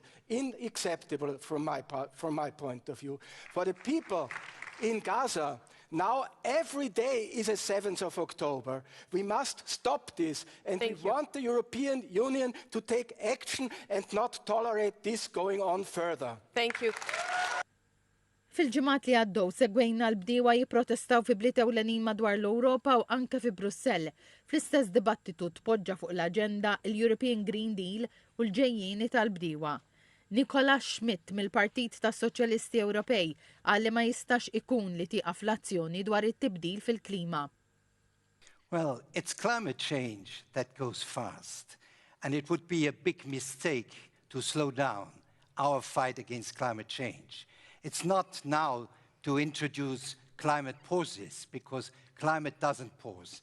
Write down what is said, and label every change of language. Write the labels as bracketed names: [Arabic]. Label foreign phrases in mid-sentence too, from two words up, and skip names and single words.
[English] Unacceptable from my point of view. For the people in Gaza, now every day is a 7th of October. We must stop this, and we want the European Union to take action and not tolerate this going on further. Thank you. [Maltese] Fil-ġimgħat li għaddew segwejna l-bdiewa jipprotestaw fi bliet ewlenin madwar l-Ewropa u anke fi Brussell. Fl-istess dibattitu tpoġġa fuq l-aġenda l-European Green Deal u l-ġejjieni tal-bdiewa. Nikola Schmidt mill-Partit tas-Soċjalisti Ewropej qal li ma jistax ikun li tieqaf l-azzjoni dwar it-tibdil fil-klima. [English] Well, it's climate change that goes fast, and it would be a big mistake to slow down our fight against climate change. It's not now to introduce climate pauses, because climate doesn't pause.